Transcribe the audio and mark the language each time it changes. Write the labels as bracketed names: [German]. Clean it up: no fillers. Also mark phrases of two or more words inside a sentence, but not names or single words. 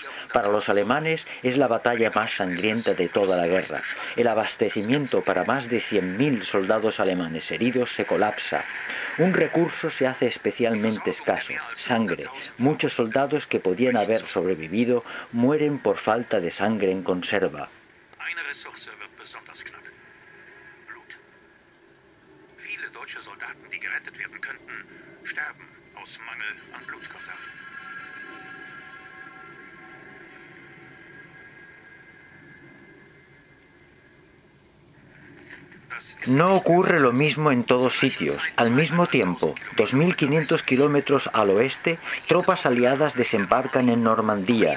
[Spanish] Para los alemanes es la batalla más sangrienta de toda la guerra. El abastecimiento para más de 100.000 soldados alemanes heridos se colapsa. Un recurso se hace especialmente escaso: sangre. Muchos soldados que podían haber sobrevivido mueren por falta de sangre en conserva. [German] Eine Ressource wird besonders knapp. Blut. Viele deutsche Soldaten, die gerettet werden könnten, sterben aus Mangel an Blutkonserven. [Spanish] No ocurre lo mismo en todos sitios. Al mismo tiempo, 2.500 kilómetros al oeste, tropas aliadas desembarcan en Normandía.